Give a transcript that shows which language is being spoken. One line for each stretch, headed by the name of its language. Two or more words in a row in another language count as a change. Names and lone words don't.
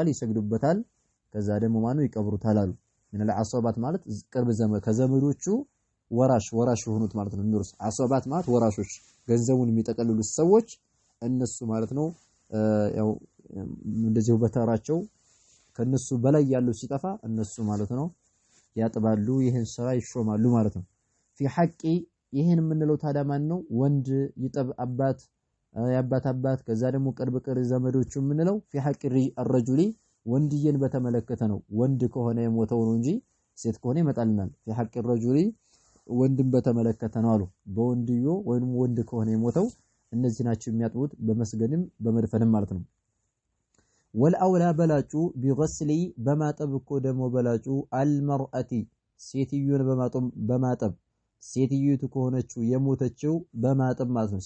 Amharic: ይሰግዱበታል። ከዛ ደግሞ ማነው ይቀብሩታል አሉ።
Arabic: من العصبات
Amharic: ማለት ቅርብ ዘመድ ከዘመዶቹ ወራሽ የሆኑት ማለት ነው የሚወርሱ። አሶባት ማለት ወራሾች ገንዘቡን የሚጠቀልሉት ሰዎች እነሱ ማለት ነው። ያው እንደዚሁ በተራቸው ከነሱ በላይ ያለው ሲጠፋ እነሱ ማለት ነው ያጥባሉ። ይሄን ስራ ይሾማሉ ማለት ነው።
Arabic: في حق
Amharic: ይሄን የምንለው ታዲያ ማን ነው? ወንድ ይጠብ አባት ያባት አባት ከዛ ደግሞ ቅርብ ዘመዶቹ የምንለው
Arabic: في حق الرجل
Amharic: ወንድየን በተመለከተ ነው። ወንድ ከሆነ የሞተው ነው እንጂ ሴት ከሆነ ይመጣልናል
Arabic: في حق الرجل
Amharic: ወንድም በተመለከተ ነው አሉ በወንድዮ ወይንም ወንድ ከሆነ የሞተው እነዚህ ናቸው የሚያጥቡት በመስገድም በመድፈንም ማለት ነው والأولى በላጩ بغسل በማጠብ እኮ ደግሞ በላጩ المرأة ሴትዮን በማጠብ ሴትዮቱ ከሆነችው የሞተችው በማጠብ ማለት ነው